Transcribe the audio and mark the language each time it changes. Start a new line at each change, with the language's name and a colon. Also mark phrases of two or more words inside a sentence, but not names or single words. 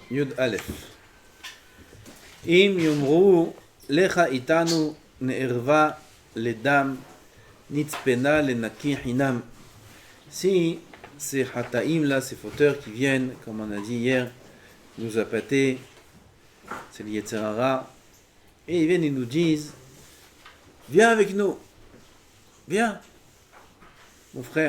Hebrew: יוד אלף. אם יאמרו לך איתנו נארבה לדם נצפנה לנקי חינם.
French: Si ces hataim là, ces fauteurs qui viennent, comme on a dit hier, nous appâter, c'est le
Hebrew: יצר הרע,
French: et ils viennent, ils nous disent, viens avec nous, viens, mon frère.